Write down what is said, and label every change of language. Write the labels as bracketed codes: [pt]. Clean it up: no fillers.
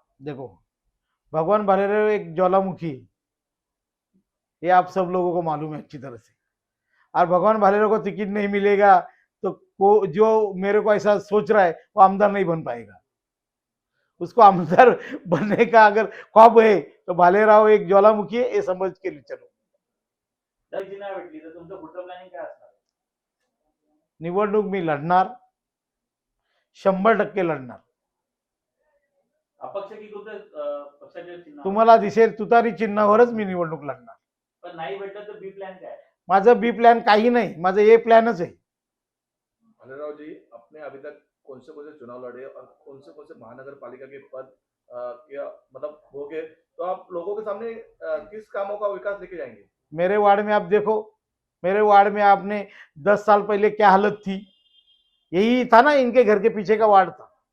[hi] देखो, भगवान भालेराव एक ज्वालामुखी है, ये आप सब लोगों को मालूम है अच्छी तरह से। और भगवान भालेराव को टिकट नहीं मिलेगा तो जो मेरे को ऐसा सोच रहा है वो आमदार नहीं बन पाएगा। उसको आमदार बनने का अगर ख्वाब है तो भालेराव एक ज्वालामुखी है, ये समझ के चलो। [mr] जर जिना भेटली तर तुमचं पुढचं प्लॅनिंग काय असणार? निवडणूक मी लढणार, 100% लढणार। अपक्ष की कुठे पक्षाचे चिन्ह? तुम्हाला दिसेल तुतारी चिन्हावरच मी निवडणूक लढणार। पण नाही भेटलं तर बी प्लॅन काय? माझं बी प्लॅन काही नाही, माझं ए प्लॅनच आहे। [hi] भालेराव जी, आपने अभी तक कौन से चुनाव लड़े और कौन से महानगर पालिका के पद या मतलब हो गए, तो आप लोगों के सामने किस कामों का विकास लेके जाएंगे? मेरे वार्ड में आप देखो, मेरे वार्ड में आपने 10 साल पहले क्या हालत थी, यही था ना, इनके घर के पीछे का वार्ड था।